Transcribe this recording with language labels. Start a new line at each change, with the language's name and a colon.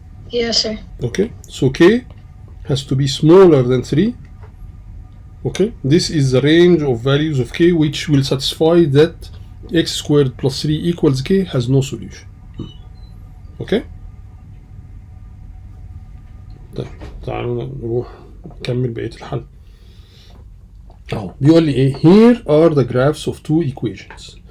English: Yes, sir. Okay, so k has to be smaller than 3. Okay, this is the range of values of k which will satisfy that x squared plus 3 equals k has no solution. Okay.
Arabic: طيب تعالوا نروح نكمل بقية الحل. اهو بيقول لي ايه
English: here are the graphs of two equations.